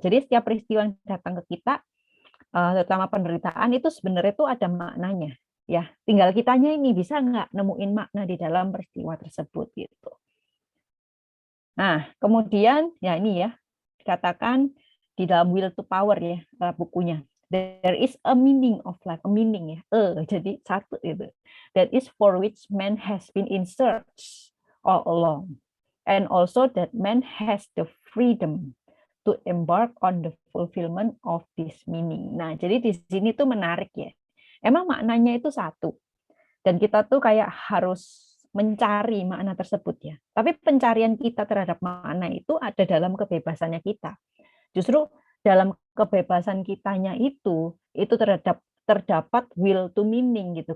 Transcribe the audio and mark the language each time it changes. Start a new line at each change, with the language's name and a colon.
Indonesian: Jadi setiap peristiwa yang datang ke kita, terutama penderitaan itu sebenarnya itu ada maknanya. Ya, tinggal kitanya ini bisa nggak nemuin makna di dalam peristiwa tersebut gitu. Nah, kemudian ya ini ya dikatakan di dalam Will to Power ya bukunya.
English: There is a meaning of life, a meaning ya.
Indonesian: Jadi satu itu.
English: That is for which man has been in search all along. And also that man has the freedom to embark on the fulfillment of this meaning.
Indonesian: Nah, jadi di sini tuh menarik ya. Emang maknanya itu satu. Dan kita tuh kayak harus mencari makna tersebut ya. Tapi pencarian kita terhadap makna itu ada dalam kebebasannya kita. Justru dalam kebebasan kitanya itu terdapat will to meaning gitu.